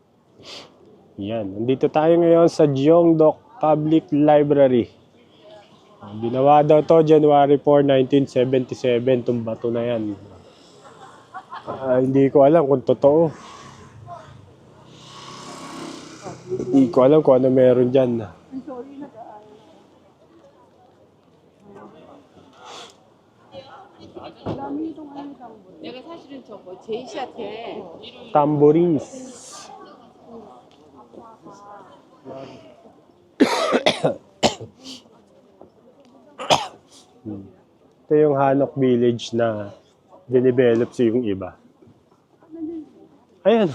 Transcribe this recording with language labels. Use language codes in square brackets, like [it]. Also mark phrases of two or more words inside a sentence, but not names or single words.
[tl] Yan, nandito tayo ngayon sa Jeongdok Public Library. Ginawa daw to January 4, 1977. Itong bato na yan. Hindi ko alam kung totoo. Hindi ko alam kung ano meron dyan. [ko] 내가 사실은 저거 제이씨한테 [tl] Tambourines. Ito yung Hanok Village na dinevelop sa yung iba. Ayan.